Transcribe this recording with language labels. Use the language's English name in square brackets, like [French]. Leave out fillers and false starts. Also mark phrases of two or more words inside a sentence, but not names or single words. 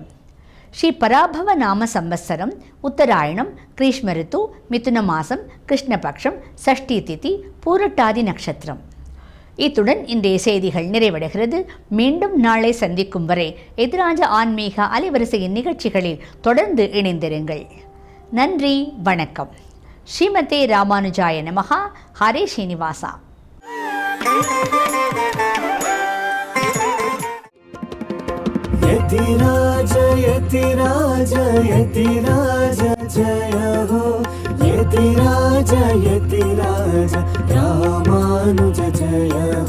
[Tamil] ஸ்ரீ பராபவ நாம சம்பத்சரம் உத்தராயணம் கிரீஷ்ம ரித்து மிதுன மாசம் கிருஷ்ணபக்ஷம் சஷ்டி திதி பூரட்டாதி நட்சத்திரம். இத்துடன் இன்றைய செய்திகள் நிறைவடைகிறது. மீண்டும் நாளை சந்திக்கும் வரை எதிராஜ ஆன்மீக அலைவரிசையின் நிகழ்ச்சிகளில் தொடர்ந்து இணைந்திருங்கள். நன்றி, வணக்கம். [Sanskrit] श्रीमते रामानुजाय नमः. [Tamil] ஹரே ஸ்ரீனிவாசா. [Hindi] यतिराज यतिराज यतिराज जय हो यतिराज यतिराज रामानुज जय